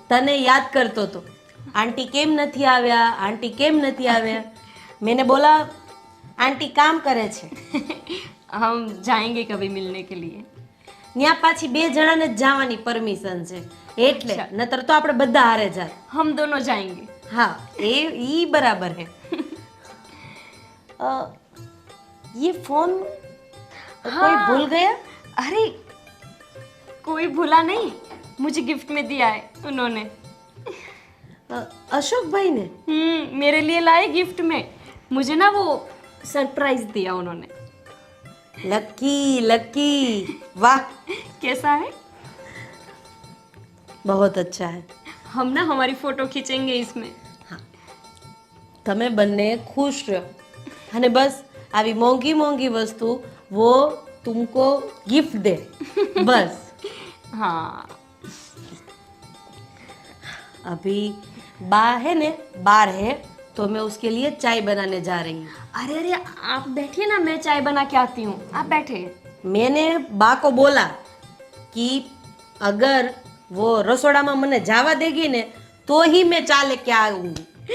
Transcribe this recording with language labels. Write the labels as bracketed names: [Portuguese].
[Gujarati] તને યાદ કરતો તો, આંટી કેમ નથી આવ્યા, આંટી કેમ નથી આવ્યા. [Hindi] मैंने बोला आंटी काम करे છે. हम जाएंगे कभी मिलने के लिए. [Gujarati] ત્યાં પાછી 2 જણાને જ જવાની પરમિશન છે એટલે, નતર તો આપણે બધા હારે જાત. [Hindi] हम दोनों जाएंगे. हाँ, ये बराबर है. ये फोन कोई भूल गया? अरे कोई भूला नहीं, मुझे गिफ्ट में दिया है उन्होंने. अशोक भाई ने? मेरे लिए लाए गिफ्ट में. मुझे ना वो सरप्राइज दिया उन्होंने. लकी लकी, वाह, कैसा है? बहुत अच्छा है. हम ना हमारी फोटो खींचेंगे इसमें. [Gujarati] તમે બંને ખુશ રહો અને બસ આવી મોંઘી મોંઘી વસ્તુ [Hindi] वो तुमको गिफ्ट दे बस. हाँ. अभी बा है ने बाहर है तो मैं उसके लिए चाय बनाने जा रही हूँ. अरे अरे आप बैठिए ना, मैं चाय बना के आती हूँ. आप बैठे. मैंने बा को बोला कि अगर वो रसोड़ा में मने जावा देगी ने तो ही मैं चाय लेके आऊंगी.